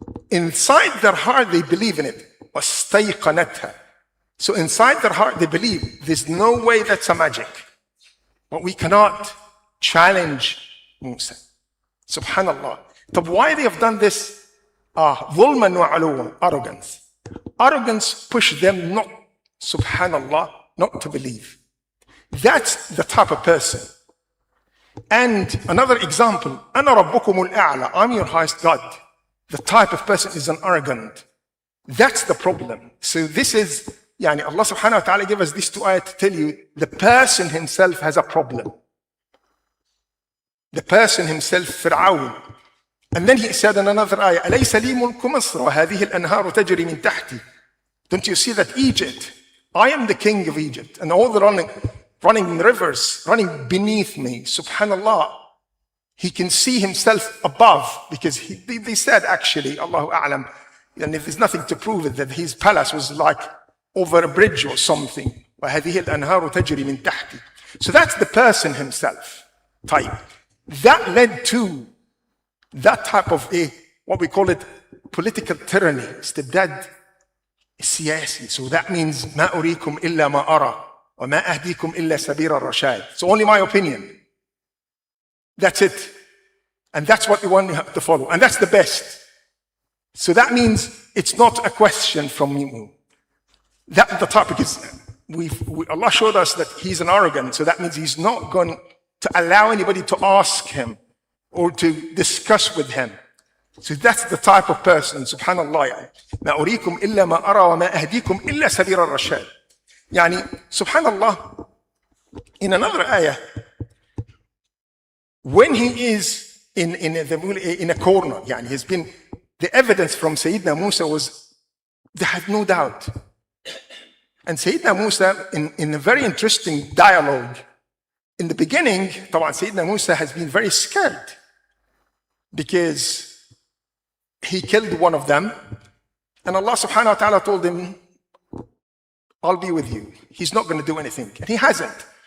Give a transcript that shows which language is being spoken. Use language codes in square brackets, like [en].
[en] Inside their heart, they believe in it. [ar] وَاسْتَيْقَنَتْهَا. [en] So inside their heart, they believe there's no way that's a magic. But we cannot challenge Musa. Subhanallah. But why they have done this? [ar] ظُلْمًا وَعُلُوًّا, arrogance. [en] Arrogance pushed them not, subhanallah, not to believe. That's the type of person. And another example, أَنَا رَبُّكُمُ الْأَعْلَى, I'm your highest God. The type of person is an arrogant. That's the problem. So this is, Allah subhanahu wa ta'ala gave us these 2 ayat to tell you the person himself has a problem. The person himself, Fir'aun. [ar] And then he said in another ayah, أَلَيْسَ لِي مُلْكُ مَصْرَ وَهَذِهِ الْأَنْهَارُ تَجْرِي مِنْ تَحْتِي. [en] Don't you see that Egypt, I am the king of Egypt, and all the running rivers, running beneath me, subhanallah. He can see himself above, because they said actually, Allahu A'lam, and if there's nothing to prove it, that his palace was like over a bridge or something. [ar] وَهَذِهِ الْأَنْهَارُ تَجْرِي مِنْ تَحْتِي. [en] So that's the person himself type. That led to that type of what we call it, political tyranny, استبداد سياسي. [ar] So that means ما أريكم إلا ما أرى وما أهديكم إلا سبيل الرشاد. [en] It's only my opinion. That's it. And that's what we want you to follow. And that's the best. So that means it's not a question from you. That the topic is, Allah showed us that he's an arrogant. So that means he's not going to allow anybody to ask him or to discuss with him. So that's the type of person, subhanallah. [ar] ما أريكم إلا ما أرى وما أهديكم إلا سبيل الرشاد. [en] Subhanallah, in another ayah, when he is in a corner, he's been, the evidence from Sayyidina Musa was, they had no doubt. And Sayyidina Musa, in a very interesting dialogue, in the beginning, Sayyidina Musa has been very scared because he killed one of them, and Allah subhanahu wa ta'ala told him, I'll be with you. He's not going to do anything. And he hasn't.